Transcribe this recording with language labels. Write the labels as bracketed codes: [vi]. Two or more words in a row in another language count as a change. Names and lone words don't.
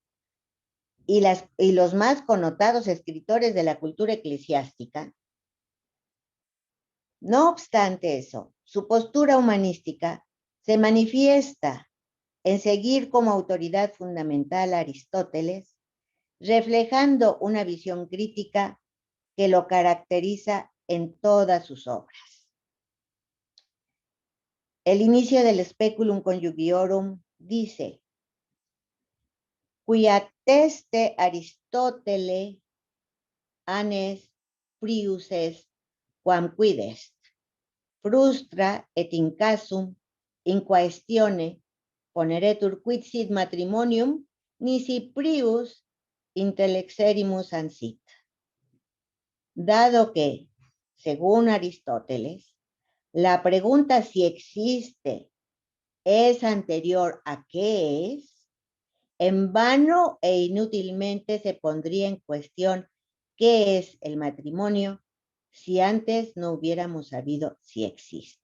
[es] y los más connotados escritores de la cultura eclesiástica, no obstante eso, su postura humanística se manifiesta en seguir como autoridad fundamental a Aristóteles, reflejando una visión crítica que lo caracteriza en todas sus obras. El inicio del Speculum Conjugiorum dice: [la] Quia teste Aristotele anes prius est quam quid est, frustra et in casum in quaestione poneretur quid sit matrimonium nisi prius intellexerimus ansit. [es] Dado que, según Aristóteles, la pregunta si existe es anterior a qué es, en vano e inútilmente se pondría en cuestión qué es el matrimonio si antes no hubiéramos sabido si existe.